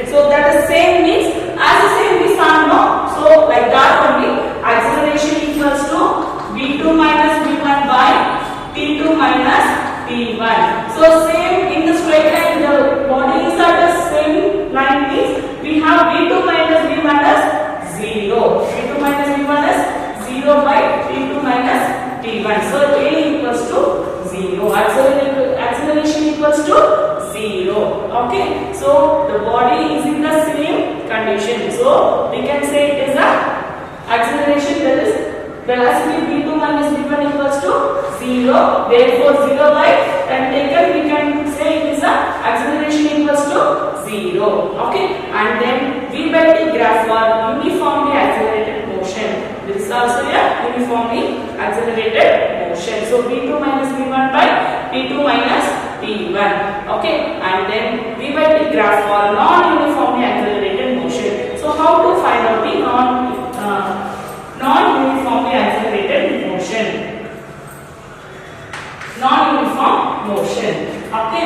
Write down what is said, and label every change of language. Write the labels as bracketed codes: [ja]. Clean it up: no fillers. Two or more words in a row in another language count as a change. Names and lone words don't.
[en] So that is same means as the same we saw no. So like that only acceleration equals to V2 minus V1 by T2 minus T1. So same in the straight line, the body is at the same line means we have V2 minus V1 as 0. V2 minus V1 v1. So a equals to 0. Acceleration equals to 0. Okay. So the body is in the same condition. So we can say it is a acceleration, that is velocity v2 minus v1 equals to 0. Therefore 0 by time taken we can say it is a acceleration equals to 0. Okay. And then v by t graph for uniformly accelerated motion. This is also a uniformly accelerated motion. So v2 minus v1 by t2 minus t1. Okay. And then v by t graph for non-uniformly accelerated motion. So how to find out the non-uniformly accelerated motion? Non-uniform motion. Okay.